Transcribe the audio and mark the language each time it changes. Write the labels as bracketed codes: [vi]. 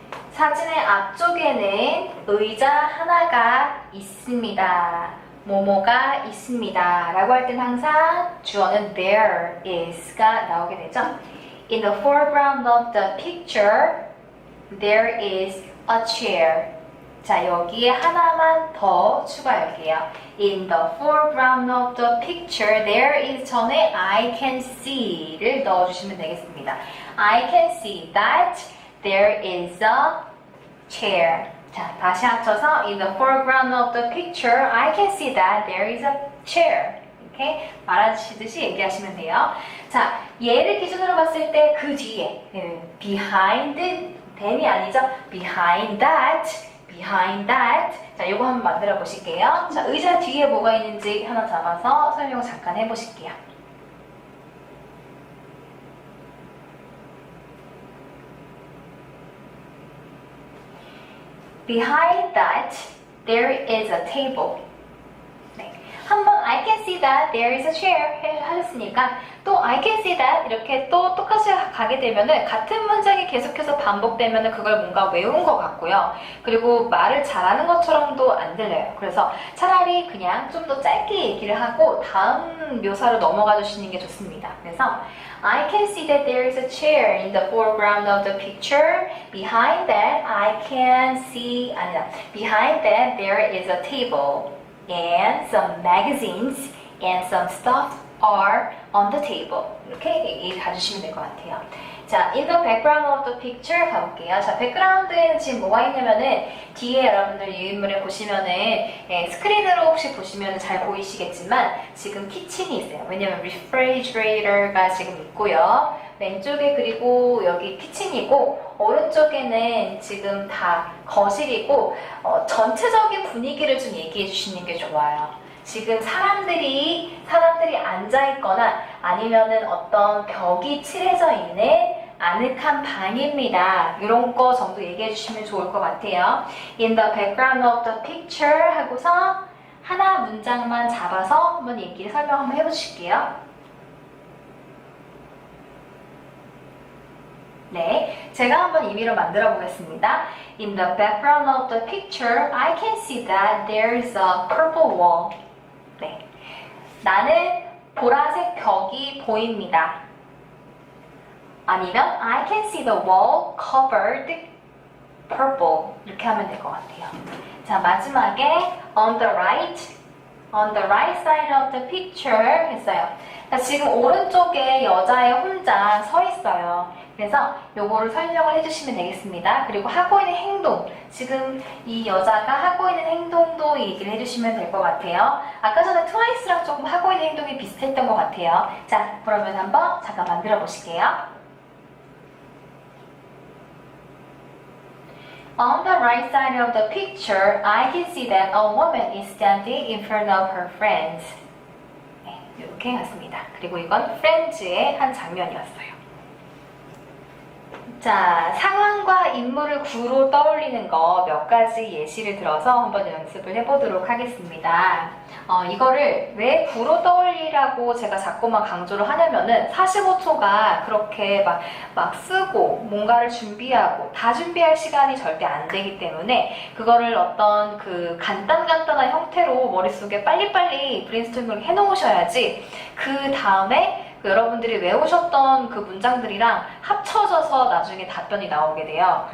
[ko] 사진의 앞쪽에는 의자 하나가 있습니다. 뭐뭐가 있습니다. 라고 할 땐 항상 주어는 [en] there is [ko] 가 나오게 되죠. [en] In the foreground of the picture, there is a chair. [ko] 자, 여기에 하나만 더 추가할게요. [en] In the foreground of the picture, there is [ko] 전에 [en] I can see를 [ko] 넣어주시면 되겠습니다. [en] I can see that there is a chair. [ko] 자, 다시 합쳐서 [en] in the foreground of the picture, I can see that there is a chair. [ko] 이렇게 말하시듯이 얘기하시면 돼요. 자, 얘를 기준으로 봤을 때 그 뒤에 [en] behind then [ko] 이 아니죠. [en] behind that. [ko] 자, 요거 한번 만들어 보실게요. 자, 의자 뒤에 뭐가 있는지 하나 잡아서 설명 잠깐 해보실게요. [en] Behind that, there is a table. [ko] 네. 한번 [en] I can see that there is a chair [ko] 하셨으니까 또 [en] I can see that [ko] 이렇게 또 똑같이 가게 되면은 같은 문장이 계속해서 반복되면은 그걸 뭔가 외운 것 같고요. 그리고 말을 잘하는 것처럼도 안 들려요. 그래서 차라리 그냥 좀 더 짧게 얘기를 하고 다음 묘사로 넘어가 주시는 게 좋습니다. 그래서 [en] I can see that there is a chair in the foreground of the picture. Behind that, I can see, [ko] 아니다. [en] Behind that, there is a table. And some magazines and some stuff are on the table. [ko] 이렇게 얘기 가주시면 될 것 같아요. [en] 자, in the background of the picture [ko] 가볼게요. 자, 백그라운드에는 지금 뭐가 있냐면은 뒤에 여러분들 이 인물을 보시면은 스크린으로 혹시 보시면 잘 보이시겠지만 지금 키친이 있어요. 왜냐면 refrigerator가 지금 있고요. 왼쪽에 그리고 여기 키친이고 오른쪽에는 지금 다 거실이고 전체적인 분위기를 좀 얘기해 주시는 게 좋아요. 지금 사람들이 앉아 있거나 아니면은 어떤 벽이 칠해져 있는 아늑한 방입니다. 이런 거 정도 얘기해 주시면 좋을 것 같아요. [en] In the background of the picture [ko] 하고서 하나 문장만 잡아서 한번 얘기를 설명 한번 해보실게요. 네, 제가 한번 임의로 만들어 보겠습니다. [en] In the background of the picture, I can see that there is a purple wall. [ko] 네, 나는 보라색 벽이 보입니다. [en] 아니면 I can see the wall covered purple. [ko] 이렇게 하면 될 것 같아요. [en] 자, [ko] 마지막에 [en] on the right side of the picture [ko] 했어요. 자, 지금 오른쪽에 여자애 혼자 서 있어요. 그래서 요거를 설명을 해주시면 되겠습니다. 그리고 하고 있는 행동, 지금 이 여자가 하고 있는 행동도 얘기를 해주시면 될 것 같아요. 아까 전에 트와이스랑 조금 하고 있는 행동이 비슷했던 것 같아요. 자, 그러면 한번 잠깐 만들어 보실게요. [en] On the right side of the picture, I can see that a woman is standing in front of her friends. [ko] 네, 이렇게 갔습니다. 그리고 이건 Friends의 한 장면이었어요. 자, 상황과 인물을 구로 떠올리는 거 몇 가지 예시를 들어서 한번 연습을 해보도록 하겠습니다. 이거를 왜 구로 떠올리라고 제가 자꾸만 강조를 하냐면은 45초가 그렇게 막 쓰고 뭔가를 준비하고 다 준비할 시간이 절대 안 되기 때문에 그거를 어떤 그 간단한 형태로 머릿속에 빨리빨리 브레인스토밍을 해놓으셔야지 그 다음에 여러분들이 외우셨던 그 문장들이랑 합쳐져서 나중에 답변이 나오게 돼요.